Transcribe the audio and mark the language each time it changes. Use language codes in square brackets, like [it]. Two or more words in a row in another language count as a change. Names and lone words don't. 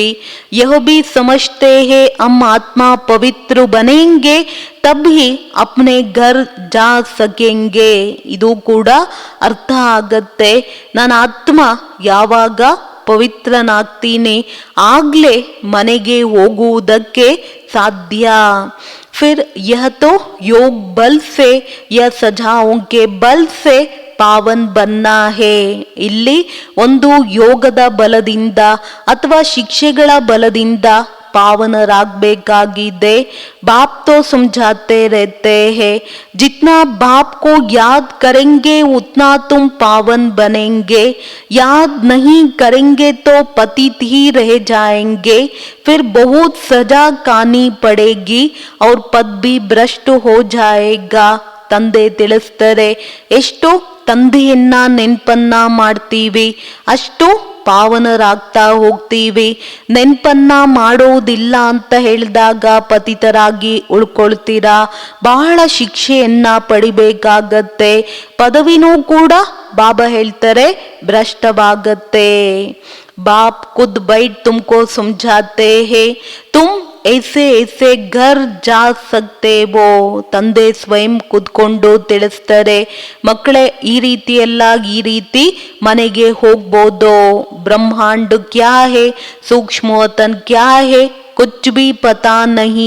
[hi] यह भी समझते हैं हम आत्मा पवित्र बनेंगे तब ही अपने घर जा सकेंगे. [kn] ಇದು ಕೂಡ ಅರ್ಥ ಆಗತ್ತೆ. ನನ್ನ ಆತ್ಮ ಯಾವಾಗ ಪವಿತ್ರನಾಗ್ತೀನಿ ಆಗ್ಲೇ ಮನೆಗೆ ಹೋಗುವುದಕ್ಕೆ ಸಾಧ್ಯ. [hi] फिर यह तो योग बल से या सजाओं के बल से पावन बनना है. [kn] ಇಲ್ಲಿ ಒಂದು ಯೋಗದ ಬಲದಿಂದ ಅಥವಾ ಶಿಕ್ಷೆಗಳ ಬಲದಿಂದ ಪಾವನರಾಗಬೇಕಾಗಿದೆ. [hi] बाप तो समझाते रहते हैं, जितना बाप को याद करेंगे उतना तुम पावन बनेंगे, याद नहीं करेंगे तो पतित ही रह जाएंगे, फिर बहुत सजा खानी पड़ेगी और पद भी भ्रष्ट हो जाएगा. [kn] ತಂದೆ ತಿಳಿಸ್ತಾರೆ, ಎಷ್ಟು ತಂದೆಯನ್ನ ನೆನಪನ್ನ ಮಾಡ್ತೀವಿ ಅಷ್ಟು ಪಾವನರಾಗ್ತಾ ಹೋಗ್ತೀವಿ. ನೆನಪನ್ನ ಮಾಡೋದಿಲ್ಲ ಅಂತ ಹೇಳಿದಾಗ ಪತಿತರಾಗಿ ಉಳ್ಕೊಳ್ತೀರಾ, ಬಹಳ ಶಿಕ್ಷೆಯನ್ನ ಪಡಿಬೇಕಾಗತ್ತೆ. ಪದವಿನೂ ಕೂಡ ಬಾಬಾ ಹೇಳ್ತಾರೆ ಭ್ರಷ್ಟವಾಗತ್ತೆ. [hi] बाप खुद बैठ तुमको समझाते हैं, तुम ऐसे ऐसे घर जा सकते हो. [kn] ತಂದೆ ಸ್ವಯಂ ಕುತ್ಕೊಂಡು ತಿಳಿಸ್ತಾರೆ, ಮಕ್ಕಳೇ ಈ ರೀತಿ ಮನೆಗೆ ಹೋಗ್ಬೋದು. [hi] ब्रह्मांड क्या है, सूक्ष्मवतन क्या है, कुछ भी पता नहीं.